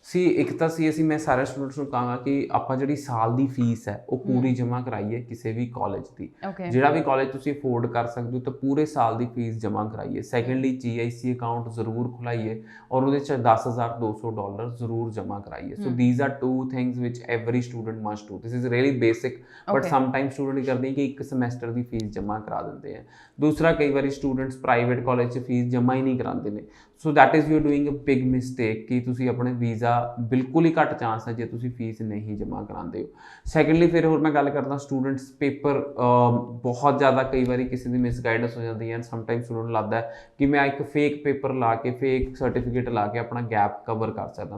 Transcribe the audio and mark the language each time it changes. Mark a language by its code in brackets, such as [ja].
[pa] ਸੀ ਇੱਕ ਤਾਂ ਅਸੀਂ ਮੈਂ ਸਾਰੇ ਸਟੂਡੈਂਟਸ ਨੂੰ ਕਹਾਂਗਾ ਕਿ ਆਪਾਂ ਜਿਹੜੀ ਸਾਲ ਦੀ ਫੀਸ ਹੈ ਉਹ ਪੂਰੀ ਜਮ੍ਹਾਂ ਕਰਾਈਏ ਕਿਸੇ ਵੀ ਕਾਲਜ ਦੀ। ਜਿਹੜਾ ਵੀ ਕਾਲਜ ਤੁਸੀਂ ਅਫੋਰਡ ਕਰ ਸਕਦੇ ਹੋ ਤਾਂ ਪੂਰੇ ਸਾਲ ਦੀ ਫੀਸ ਜਮ੍ਹਾਂ ਕਰਾਈਏ। ਸੈਕੰਡਲੀ GIC ਅਕਾਊਂਟ ਜ਼ਰੂਰ ਖੁਲਾਈਏ ਔਰ ਉਹਦੇ 'ਚ $10,200 ਜ਼ਰੂਰ ਜਮ੍ਹਾਂ ਕਰਾਈਏ। [en] So these are two things which every student must do। this is really basic but sometimes student [pa] ਕਰਦੇ ਕਿ ਇੱਕ ਸਮੈਸਟਰ ਦੀ ਫੀਸ ਜਮ੍ਹਾਂ ਕਰਾ ਦਿੰਦੇ ਆ। ਦੂਸਰਾ, ਕਈ ਵਾਰੀ ਸਟੂਡੈਂਟਸ ਪ੍ਰਾਈਵੇਟ ਕਾਲਜ 'ਚ ਫੀਸ ਜਮ੍ਹਾਂ ਹੀ ਨਹੀਂ ਕਰਾਉਂਦੇ ਨੇ। [en] so that is you doing a big mistake [pa] ਕਿ ਤੁਸੀਂ ਆਪਣੇ ਵੀਜ਼ਾ ਬਿਲਕੁਲ ਹੀ ਘੱਟ ਚਾਂਸ ਹੈ ਜੇ ਤੁਸੀਂ ਫੀਸ ਨਹੀਂ ਜਮ੍ਹਾਂ ਕਰਾਉਂਦੇ ਹੋ। ਸੈਕੰਡਲੀ ਫਿਰ ਹੋਰ ਮੈਂ ਗੱਲ ਕਰਦਾ ਸਟੂਡੈਂਟਸ ਪੇਪਰ ਬਹੁਤ ਜ਼ਿਆਦਾ ਕਈ ਵਾਰੀ ਕਿਸੇ ਦੀ ਮਿਸਗਾਈਡੈਂਸ ਹੋ ਜਾਂਦੀ ਹੈ, ਸਮਟਾਈਮ ਸਟੂਡੈਂਟ ਨੂੰ ਲੱਗਦਾ ਕਿ ਮੈਂ ਇੱਕ ਫੇਕ ਪੇਪਰ ਲਾ ਕੇ ਫੇਕ ਸਰਟੀਫਿਕੇਟ ਲਾ ਕੇ ਆਪਣਾ ਗੈਪ ਕਵਰ ਕਰ ਸਕਦਾ।